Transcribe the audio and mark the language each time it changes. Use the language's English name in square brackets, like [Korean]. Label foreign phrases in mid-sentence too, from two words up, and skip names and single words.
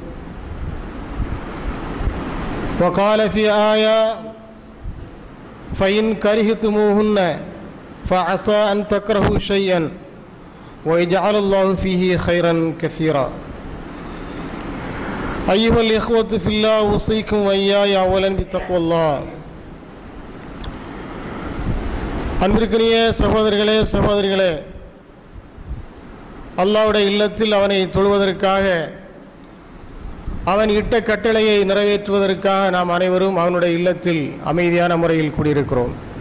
[Arabic] وقال في آية فإن كرهتموهن فعسى أن تكرهوا شيئا ويجعل الله فيه خيرا كثيرا أيها الإخوة في الله أوصيكم وإياي أولا بتقوى الله [Tamil] அன்பிற்குரிய சகோதரர்களே சகோதரிகளே, அல்லாஹ்வுடைய இல்லத்தில் அவனை தொழுவதற்காக அவன் இட்ட கட்டளையை நிறைவேற்றுவதற்காக நாம் அனைவரும் அவனுடைய இல்லத்தில் அமைதியான முறையில் கூடியிருக்கிறோம்.